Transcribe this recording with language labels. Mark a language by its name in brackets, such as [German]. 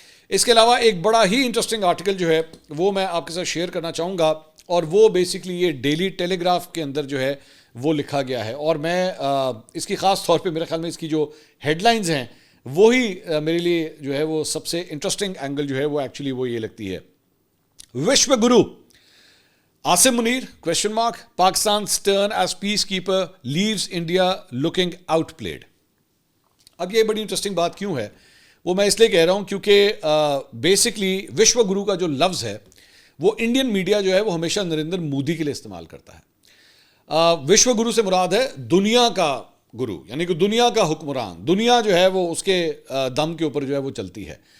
[Urdu] اس کے علاوہ ایک بڑا ہی انٹرسٹنگ آرٹیکل جو ہے وہ میں آپ کے ساتھ شیئر کرنا چاہوں گا, اور وہ بیسکلی یہ ڈیلی ٹیلی گراف کے اندر جو ہے وہ لکھا گیا ہے. اور میں اس کی خاص طور پہ میرے خیال میں اس کی جو ہیڈ لائنز ہیں وہی میرے لیے جو ہے وہ سب سے انٹرسٹنگ اینگل جو ہے وہ ایکچولی وہ یہ لگتی ہے. [English] Vishwa guru Asim Munir question mark Pakistan's turn as peacekeeper leaves India looking outplayed. [Urdu] اب یہ بڑی انٹرسٹنگ بات کیوں ہے وہ میں اس لیے کہہ رہا ہوں کیونکہ بیسکلی وشو گرو کا جو لفظ ہے وہ انڈین میڈیا جو ہے وہ ہمیشہ نریندر مودی کے لیے استعمال کرتا ہے. وشو گرو سے مراد ہے دنیا کا گرو, یعنی کہ دنیا کا حکمران, دنیا جو ہے وہ اس کے دم کے اوپر جو ہے وہ چلتی ہے.